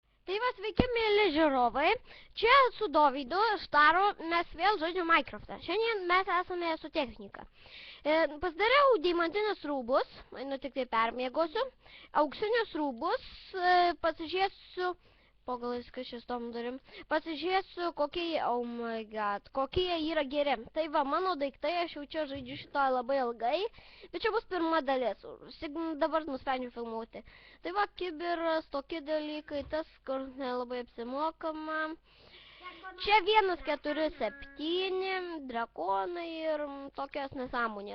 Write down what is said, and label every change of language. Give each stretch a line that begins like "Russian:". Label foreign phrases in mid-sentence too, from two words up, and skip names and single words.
Lithuanian: Tai va, sveiki, mėly žiūrovai. Čia su Dovydu Štaru mes vėl žaidžiame Minecraftą. Šiandien mes esame su technika. Pasidariau deimantinius rūbus, nu tik tai permiegosiu. Auksinius rūbus, pasižiūrėsiu, pagalais, kas šis tom durim, pasižiūrėsiu, kokie,
English: oh my god,
Lithuanian: kokie yra geri. Tai va, mano daiktai, aš jau čia žaidžiu šitą labai ilgai, bet čia bus pirma dalis, dabar nusprendžiu filmuoti. Tai va, kibiras, tokie dalykai, tas, kur nelabai apsimokama. Čia 1, 4, 7, drakonai ir tokios nesąmonės.